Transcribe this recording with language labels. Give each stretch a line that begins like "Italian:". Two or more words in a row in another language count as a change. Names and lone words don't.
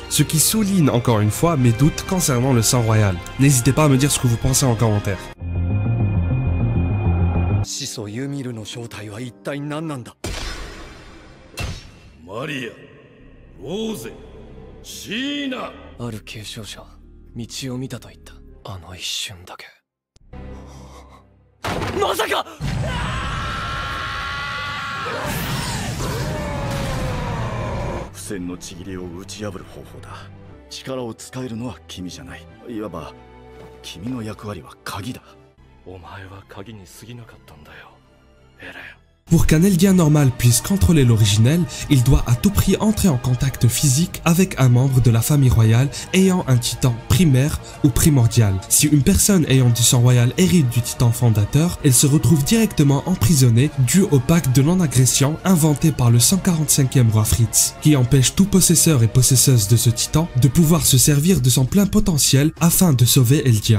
French: Ce qui souligne encore une fois mes doutes concernant le sang royal. N'hésitez pas à me dire ce que vous pensez en commentaire. Maria, Rose, Sheena.
Japanese: ある継承者、道を見たと言った。あの一瞬だけ。まさか！不戦のちぎりを打ち破る方法だ。力を使えるのは君じゃない。いわば君の役割は鍵だ。お前は鍵に過ぎなかったんだよ、エレン。
French: Pour qu'un Eldien normal puisse contrôler l'originel, il doit à tout prix entrer en contact physique avec un membre de la famille royale ayant un titan primaire ou primordial. Si une personne ayant du sang royal hérite du titan fondateur, elle se retrouve directement emprisonnée dû au pacte de non-agression inventé par le 145e roi Fritz, qui empêche tout possesseur et possesseuse de ce titan de pouvoir se servir de son plein potentiel afin de sauver Eldia.